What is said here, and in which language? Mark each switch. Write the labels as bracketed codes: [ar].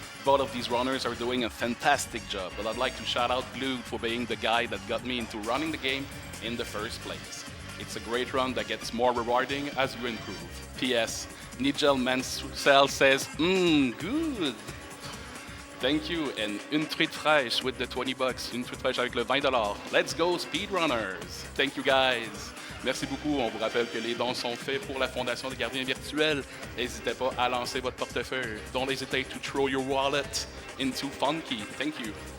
[en] Both of these runners are doing a fantastic job, but I'd like to shout out Glued for being the guy that got me into running the game in the first place. It's a great run that gets more rewarding as you improve. P.S. Nigel Mansell says, good. Thank you, and Une Truite Fraîche with the 20 bucks. Une Truite Fraîche [fr] avec le $20. [en] Let's go, Speedrunners. Thank you, guys. [fr] Merci beaucoup. On vous rappelle que les dons sont faits pour la Fondation des gardiens virtuels. N'hésitez pas à lancer votre portefeuille. [en] Don't hesitate to throw your wallet into Funky. Thank you.